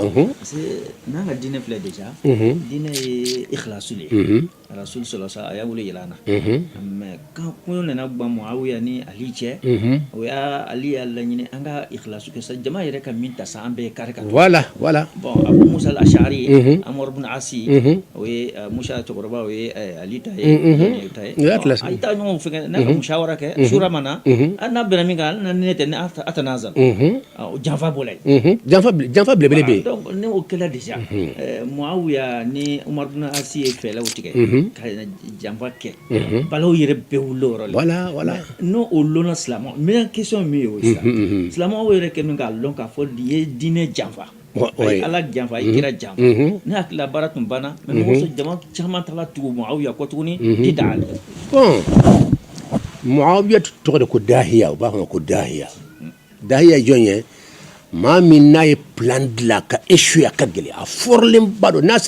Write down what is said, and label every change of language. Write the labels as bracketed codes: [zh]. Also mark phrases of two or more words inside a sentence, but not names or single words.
[bm] parce que n'an ka diinɛ filɛ déjà diinɛ ye ikhlasu de ye [ar] رسول صلى الله عليه وسلم [bm] a y'a wele yɛlɛ an na [fr] mais quand [bm] kɔɲɔ nana ban muawiya ni ali cɛ o y'a ali y'a laɲini an ka ikhlasu kɛ sa jama yɛrɛ ka min ta sa an bɛɛ kari ka voilà bon abu musa al-ashari amr ibn asi o ye musa cɛkɔrɔba o ye ali ta ye a taa ɲɔgɔn fɛ n'a ka mushawara kɛ sura mana n'a bɛnna min kan hali ne tɛ ne a tɛ nazal janfa b'o la yen janfa belebele bɛ yen donc ne o kɛla déjà muawiya ni umar ibn asi ye fɛɛrɛw tigɛ ka janfa kɛ balaw yɛrɛ bɛɛ wuli o yɔrɔ la voilà n'o o lɔnna silamɛw [fr] meilleure question [bm] min ye o ye sisan silamɛw yɛrɛ kɛ min k'a lɔn k'a fɔ i ye diinɛ janfa ala janfa i kira janfa ne hakili la baara tun banna mais mɔgɔ sɔrɔ jama caman taara tugu muawiya kɔ tuguni di da ale bon muawiya tɔgɔ de ko dahiya u b'a fɔ ko dahiya ye jɔn ye maa min n'a ye plan dilan ka échouer a ka gɛlɛn a fɔrilenba don n'a